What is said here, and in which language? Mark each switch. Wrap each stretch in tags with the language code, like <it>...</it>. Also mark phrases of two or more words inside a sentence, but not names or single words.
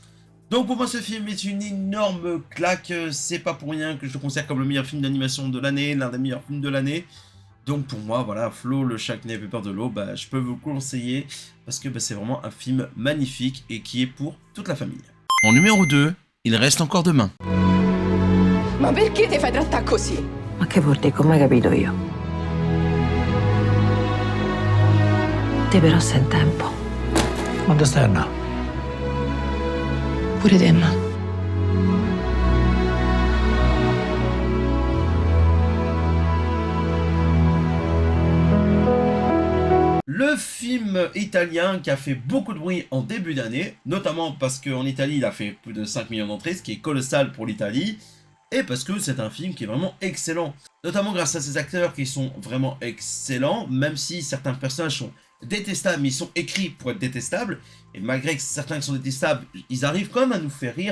<fr>Donc pour moi, ce film est une énorme claque. C'est pas pour rien que je le considère comme le meilleur film d'animation de l'année, l'un des meilleurs films de l'année. Donc pour moi, voilà, Flo, le chat qui n'avait peur de l'eau, bah, je peux vous le conseiller, parce que bah, c'est vraiment un film magnifique et qui est pour toute la famille. En numéro 2, il reste encore demain.</fr> <it>Ma perché ti fai trattare così? Ma che vuol dire? Come hai capito io? Te però sei in tempo. Quando stai a andare? Pure te, ma.</it> <fr>Le film italien qui a fait beaucoup de bruit en début d'année, notamment parce qu'en Italie il a fait plus de 5 millions d'entrées, ce qui est colossal pour l'Italie, et parce que c'est un film qui est vraiment excellent, notamment grâce à ses acteurs qui sont vraiment excellents, même si certains personnages sont détestables, mais ils sont écrits pour être détestables, et malgré que certains qui sont détestables, ils arrivent quand même à nous faire rire.</fr>